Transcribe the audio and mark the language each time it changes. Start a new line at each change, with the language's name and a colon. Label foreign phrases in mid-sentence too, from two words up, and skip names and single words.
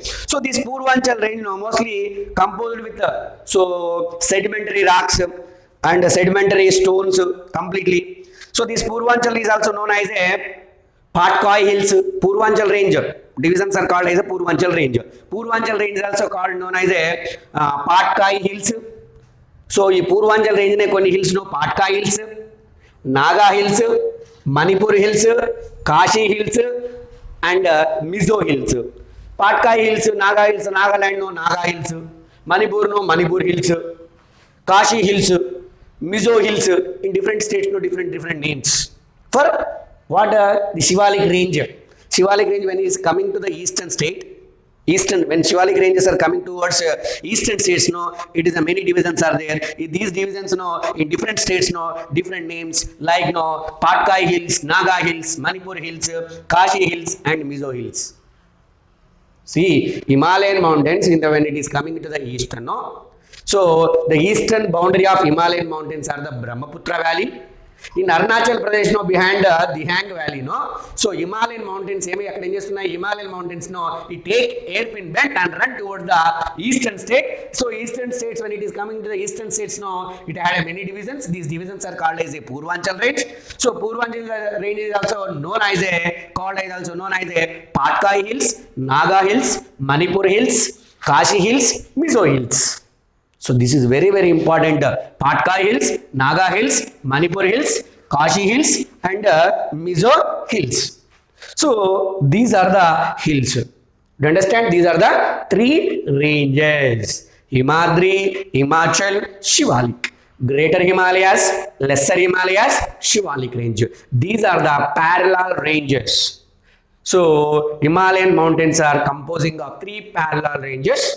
English: So this Purvanchal range, no, mostly composed with so sedimentary rocks and sedimentary stones completely. So this Purvanchal is also known as a Patkoi Hills, Purvanchal Range. Divisions are called as a Purvanchal Range. Purvanchal Range is also called known as a Patkoi Hills. So, this Purvanchal Range
Telugu: ne konni
English: hills no Patkoi Hills, Naga Hills, Manipur Hills, Kashi Hills, and Mizo Hills. Patkoi Hills, Nagaland no Naga Hills, Manipur no Manipur Hills, Kashi Hills, Mizo Hills, in different states no different names. For what the Shivalik Range. Shivalik Range when it is coming to the eastern state, when Shivalik ranges are coming towards eastern states, no, it is many divisions are there. These divisions, no, in different states, no, different names like no Patkai Hills, Naga Hills, Manipur Hills, Kashi Hills, and Mizo Hills. See, Himalayan mountains when it is coming to the eastern, no. So the eastern boundary of Himalayan mountains are the Brahmaputra Valley. In Arunachal Pradesh, no, behind the Hang Valley, no. So Himalayan mountains, Himalayan mountains, no, it take hairpin bend and run towards the eastern state. So eastern states, when it is coming to the eastern states, no, it had many divisions. These divisions are called as a Purvanchal Range. So Purvanchal Range is also known as a Patkai Hills, Naga Hills, Manipur Hills, Kashi Hills, Mizo Hills. So this is very important. Patkai Hills, Naga Hills, Manipur Hills, Kashi Hills, and Mizo Hills. So these are the hills. Do you understand? These are the three ranges: Himadri, Himachal, Shivalik. Greater Himalayas, Lesser Himalayas, Shivalik Range. These are the parallel ranges. So Himalayan mountains are composing of three parallel ranges.